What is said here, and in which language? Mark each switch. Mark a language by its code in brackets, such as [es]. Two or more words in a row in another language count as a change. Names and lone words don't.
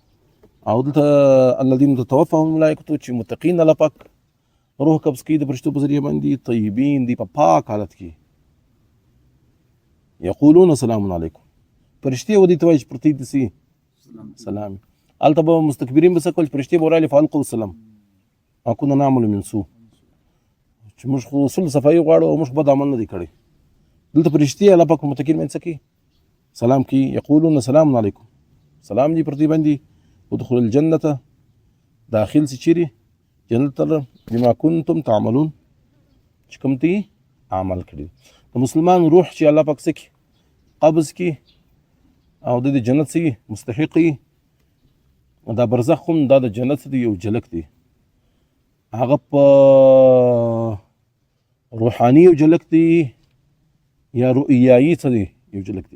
[ps] او دلته [ar] الذین تتوفاهم الملائکة [ps] چې متقین الله پاک روح قبض کوي د فرشتو په ذریعه باندې، طیبین دي، په پاک حالت کې. [ar] یقولون سلام علیکم، [ps] فرشتې و دې ته وایي چې پرتې دي سي سلام. هلته به مستکبرین به څه کول؟ فرشتې به ورالې [ar] فالقوا السلام ما كنا نعمل من سوء، [ps] چې موږ خو صلح صفایي غواړو او موږ بد عمل نه دی کړی. دلته فرشتې الله پاک متقین باندې څه کوي؟ سلام کوي. [ar] یقولون سلام علیکم، [ps] سلام دې پر دې باندې. [ar] ادخل الجنة، [ps] داخل سي چیرې؟ جنت ته [ar] بما کنتم تعملون، [ps] چې کوم ته عمل کړي. د مسلمان روح چې الله پاک څه کوي؟ قبض کوي او د جنت څه مستحق وي. دا برزخ هم دا د جنت دی یو جلک دی، هغه په روحاني یو جلک دی یا رؤیایي څه دی یو جلک دی.